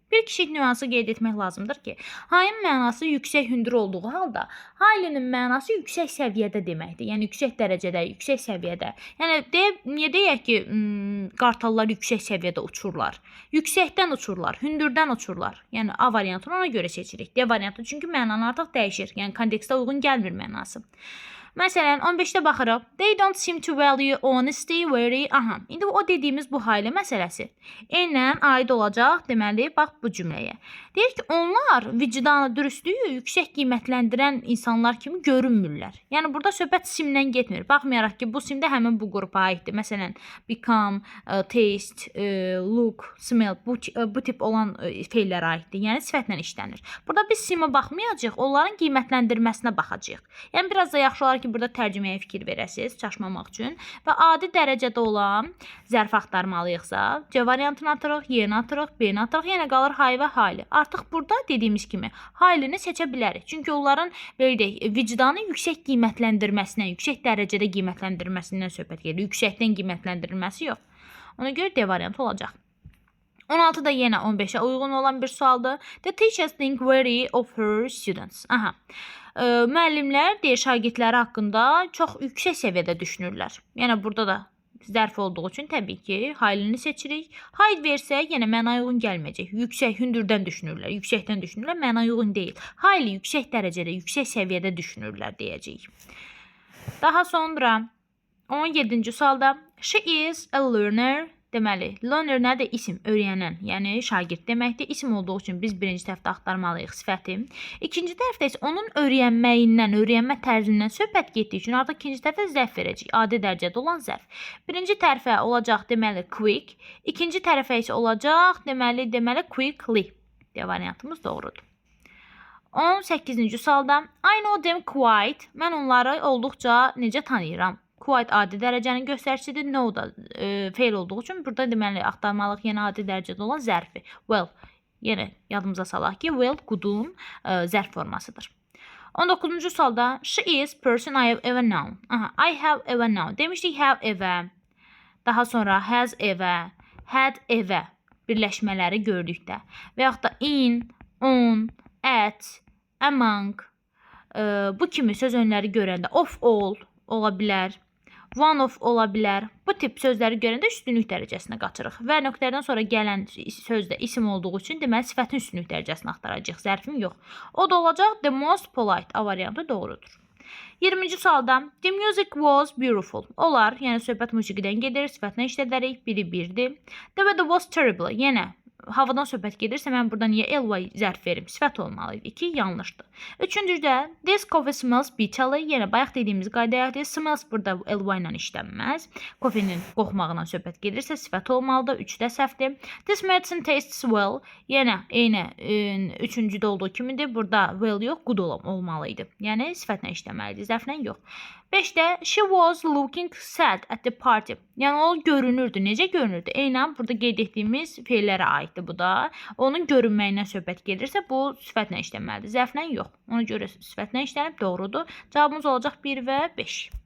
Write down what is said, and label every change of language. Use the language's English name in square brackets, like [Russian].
[Azerbaijani] Bir kiçik nüansı qeyd etmək lazımdır ki, high-in mənası yüksək hündür olduğu halda, highly-nin mənası yüksək səviyyədə deməkdir. Yəni, yüksək dərəcədə, yüksək səviyyədə. Yəni, niyə deyək ki, qartallar yüksək səviyyədə uçurlar? Yüksəkdən uçurlar, hündürdən uçurlar. Yəni, A variantını ona görə seçirik. D variantı çünki mənanı artıq dəyişir. Yəni, kontekstə uyğun gəlmir mənası. Məsələn, 15-də baxırıq. [English] They don't seem to value honesty very. [Azerbaijani] İndi o dediyimiz bu highly məsələsi. Eynən aid olacaq, deməli, bax bu cümləyə. Deyir ki, onlar vicdanı, dürüstlüyü yüksək qiymətləndirən insanlar kimi görünmürlər. Yəni, burada söhbət simdən getmir. Baxmayaraq ki, bu sim də həmin bu qrupa aiddir. Məsələn, become, taste, look, smell, bu tip olan feillərə aiddir. Yəni, sifətlə işlənir. Burada biz simə baxmayacaq, onların qiymətləndirməsinə baxacaq. Yəni, biraz da yaxşı olar ki, burada tərcüməyə fikir verəsiniz, çaşmamaq üçün və adi dərəcədə olan zərf axtarmalıyıqsa, C variantını atırıq, Y-ni atırıq, B-ni atırıq, yenə qalır high və highly. Artıq burada dediyimiz kimi highly-ni seçə bilərik. Çünki onların vicdanı yüksək qiymətləndirməsindən, yüksək dərəcədə qiymətləndirməsindən söhbət gedir. Yüksəkdən qiymətləndirilməsi yox. Ona görə D variantı olacaq. 16 da yenə 15-ə uyğun olan bir sualdır. [English] The teachers think very of her students. [Azerbaijani] Müəllimlər deyir şagirdləri haqqında çox yüksək səviyyədə düşünürlər. Yəni burada da zərf olduğu üçün təbii ki, highly-ni seçirik. High versək yenə mənaya uyğun gəlməyəcək. Yüksək, hündürdən düşünürlər, yüksəkdən düşünürlər, mənaya uyğun deyil. Highly yüksək dərəcədə, yüksək səviyyədə düşünürlər deyəcəyik. Daha sonra 17-ci sualda [English] she is a learner. [Azerbaijani] Deməli, learner nədir? İsim, öyrənən, yəni şagird deməkdir. İsim olduğu üçün biz birinci tərəfdə axtarmalıyıq sifəti. İkinci tərəfdə isə onun öyrənməyindən, öyrənmə tərzindən söhbət getdiyi üçün artıq ikinci tərəfdə zərf verəcəyik. Adi dərəcədə olan zərf. Birinci tərəfə olacaq deməli quick, ikinci tərəfə isə olacaq deməli quickly. Variantımız doğrudur. 18-ci sualda [English] I know them quite. [Azerbaijani] Mən onları olduqca necə tanıyıram? Quite adi dərəcənin göstəricisidir. No da feil olduğu üçün burada deməli axtarmalıq yenə adi dərəcədə olan zərfi. Well, yenə yadımıza salaq ki, well, qudun zərf formasıdır. 19-cu sualda [English] she is person I have ever known. Aha, I have ever known. [Azerbaijani] Demişdik [English] have ever. [Azerbaijani] Daha sonra has ever, had ever birləşmələri gördükdə və yaxud da in, on, at, among bu kimi söz önləri görəndə of all ola bilər, one of ola bilər. Bu tip sözləri görəndə üstünlük dərəcəsinə qaçırıq və nöqtədən sonra gələn sözdə isim olduğu üçün deməli sifətin üstünlük dərəcəsini axtaracağıq. Zərfim yox. O da olacaq the most polite. A variantı doğrudur. 20-ci sualda [English] the music was beautiful. [Azerbaijani] Olar, yəni söhbət musiqidən gedir, sifətlə işlədərik, biri birdir. [English] The weather was terrible. [Azerbaijani] Yenə havadan söhbət gedirsə mən burada niyə ly zərf verim? Sifət olmalıydı ki, yanlışdır. Üçüncüdə [English] this coffee smells bitterly. [Azerbaijani] Yenə bayaq dediyimiz qaydayaqdır. Smells burada ly ilə işlənməz. Kofenin qoxmağından söhbət gedirsə sifət olmalıdır. 3-də səhvdir. [English] This medicine tastes well. [Azerbaijani] Yenə eyni üçüncüdə olduğu kimidir. Burada well yox, good olmalıydı. Yəni sifətlə işləməlidir, zərflə yox. 5-də [English] she was looking sad at the party. [Azerbaijani] Yəni o görünürdü. Necə görünürdü? Eynən burada qeyd etdiyimiz feillərə aiddir bu da. Onun görünməyindən söhbət gelirsə bu sifətlə işlənməlidir. Zərflə yox. Ona görə sifətlə işlənib doğrudur. Cavabımız olacaq 1 və 5.